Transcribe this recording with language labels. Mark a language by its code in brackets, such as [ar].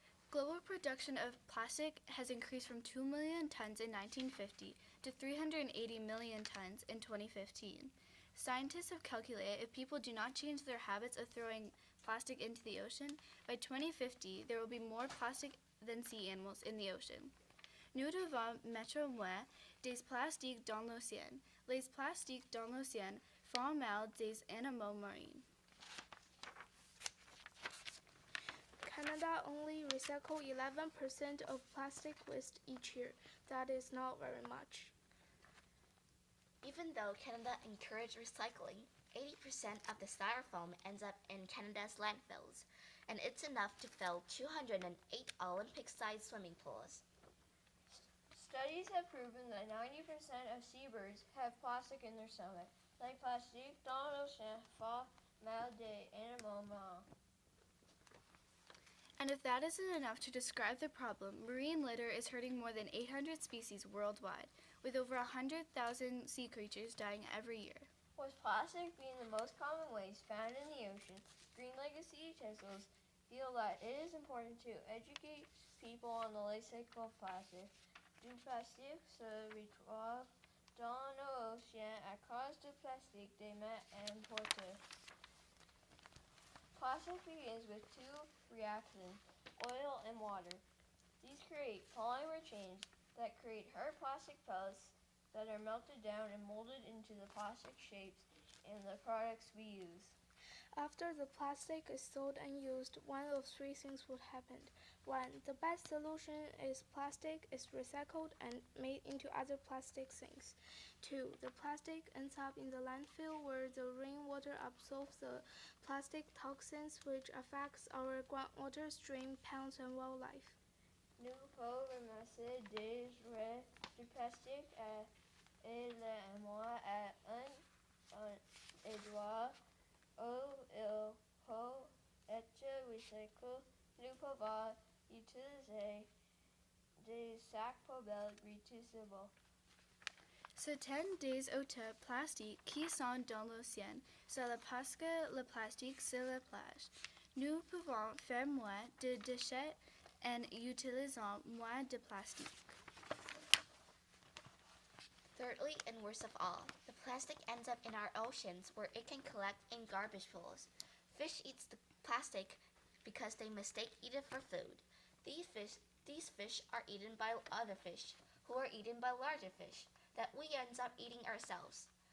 [en] Global production of plastic has increased from 2 million tons in 1950 to 380 million tons in 2015. Scientists have calculated if people do not change their habits of throwing plastic into the ocean, by 2050 there will be more plastic than sea animals in the ocean. [fr] Nous devons mettre moins des plastiques dans l'océan. Les plastiques dans l'océan font mal des animaux marins. [en] Canada only recycles 11% of plastic waste each year. That is not very much. Even though Canada encourages recycling, 80% of the styrofoam ends up in Canada's landfills, and it's enough to fill 208 Olympic-sized swimming pools. Studies have proven that 90% of seabirds have plastic in their stomach. [fr] Les plastiques dans l'océan font mal des animaux marins. [en] And if that isn't enough to describe the problem, marine litter is hurting more than 800 species worldwide, with over 100,000 sea creatures dying every year. With plastic being the most common waste found in the ocean, Green Legacy Utensils feel that it is important to educate people on the life cycle of plastic. [fr] Du plastique se retrouve dans l'océan à cause du plastique des mers importés. [en] Plastic begins with two reactions, oil and water. These create polymer chains that create hard plastic pellets that are melted down and molded into the plastic shapes in the products we use. After the plastic is sold and used, one of three things would happen. 1. The best solution is plastic is recycled and made into other plastic things. 2. The plastic ends up in the landfill where the rainwater absorbs the plastic toxins, which affects our groundwater stream, ponds, and wildlife. [fr] Nous pouvons ramasser des restes du plastique et les envoyer à un endroit où il peut être recyclé. Nous pouvons utiliser des sacs poubelles réutilisables. Certains des autres plastiques qui sont dans l'océan, c'est parce que le plastique sur la plage. Nous pouvons faire moins de déchets en utilisant moins de plastique. [en] Thirdly, and worst of all, the plastic ends up in our oceans where it can collect in garbage pools. Fish eats the plastic because they mistake it for food. These fish are eaten by other fish, who are eaten by larger fish, that we ends up eating ourselves.